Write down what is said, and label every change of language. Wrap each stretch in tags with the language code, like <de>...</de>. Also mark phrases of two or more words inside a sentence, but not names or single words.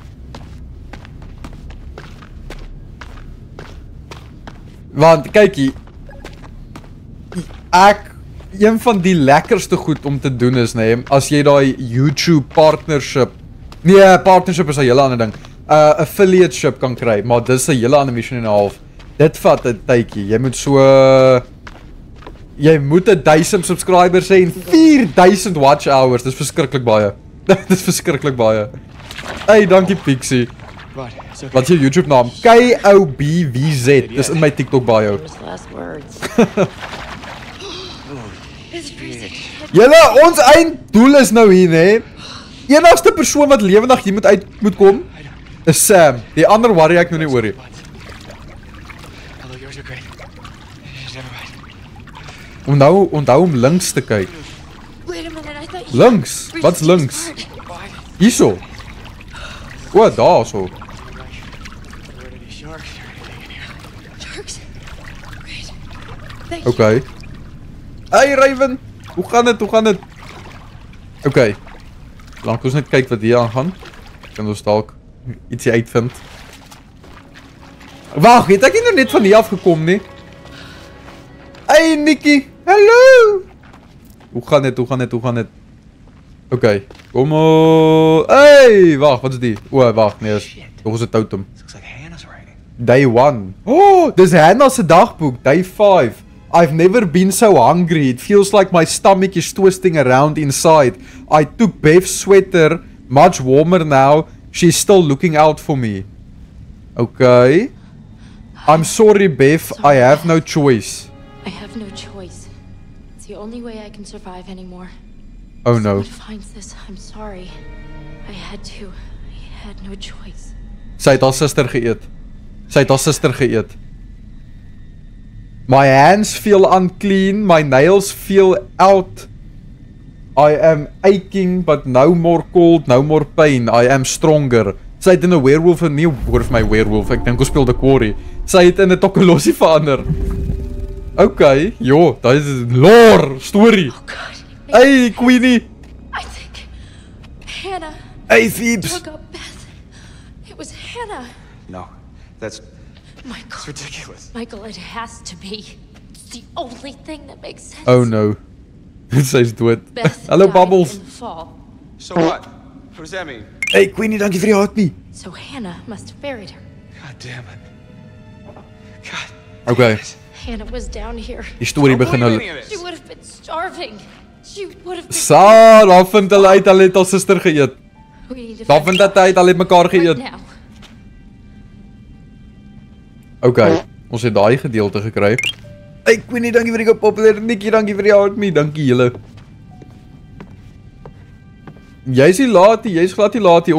<af>Want kykie, een van die lekkerste goed om te doen is, nee, as jy daai YouTube partnership, nee, partnership is 'n hele ander ding, affiliateship kan kry, maar dis 'n hele ander mission en 'n half. Dit vat 'n tydjie, jy moet 1000 subscribers hê en 4000</af> <en>watch hours,</en> <af>dis verskriklik baie. Dis verskriklik baie. Hey, dankie Pixie.</af> <en>Right, it's okay.</en> <af>Wat is jou YouTube naam? KOBVZ. Dis in my TikTok bio.</af> <en>Famous last words. It's crazy.</en> <af>Julle, ons einddoel is nou hier, né? Enigste persoon wat lewendig hier moet kom is Sam. Die ander worry ek nou nie oor nie.</af> <en>Although yours are great. Never mind.</en> <af>Onthou om links te kyk.</af> <en>Wait a minute, I thought you</en> <af>Links? Wat's links? Hierso. O, daarso.</af> <en>Were there any sharks or anything in here? Sharks. Great. Thank</en> <af>Okay. Hey Raven, hoe gaan dit? Okay. Lank ons net kyk wat hier aangaan. Kan ons dalk ietsie uitvind. Wag, het ek nie nou net van hier af gekom nie? Hey Nikki, hallo. Hoe gaan dit? Okay, kom op. Hey, wag, wat is die? O, wag, nee, nog is 'n totem.</af> <en>This looks like Hannah's writing. Day 1.</en> <af>Oh, dis Hannah se dagboek.</af> <en>Day 5. I've never been so hungry. It feels like my stomach is twisting around inside. I took Beth's sweater. Much warmer now. She's still looking out for me. Okay. I'm sorry, Beth. I have no choice. I have no choice. It's the only way I can survive anymore. Oh no. If someone finds this, I'm sorry. I had to. I had no choice.</en> <af>Sy het haar suster geëet.</af> <en>My hands feel unclean. My nails feel out. I am aching, but no more cold, no more pain. I am stronger.</en> <af>Sy het in 'n werewolf, nie hoor vir my werewolf. Ek dink ons speel The Quarry. Sy het in 'n tokkolossie verander. Okay, jo, daai is 'n</af> <en>lore story. Oh God. Hey, Queenie. I think Hannah Hey, Phoebes. took up Beth. Hannah! No, that's Michael. ridiculous. Michael, it has to be. It's the only thing that makes sense. Oh no.</en> <af>Sy is dood.</af> <en>Beth</en> <af>Hallo</af> <en>died</en> <af>Bubbles.</af> <en>in the fall. So what? What does that mean?</en> <af>Hey Queenie, dankie vir die heartbeat.</af> <en>So Hannah must have buried her. God damn it. God. Okay. Hannah was down here.</en> <af>Die storie</af> <en>I don't</en> <af>begin</af> <en>believe</en> <af>nou.</af> <en>any of She this. would have been starving. She would have been.</en> <af>Sa, daar vind hulle uit, hulle het al suster geëet.</af> <en>We need to</en> <af>Daar</af> <en>find</en> <af>vind dat uit, hulle het mekaar</af> <en>right</en> <af>geëet.</af> <en>now.</en> <af>Okay, ons het daai gedeelte gekry. Hey Queenie, dankie vir die popular. Nikki, dankie vir die heartbeat. Dankie julle. Jy's nie laat nie, jy's glad nie laat nie.</af>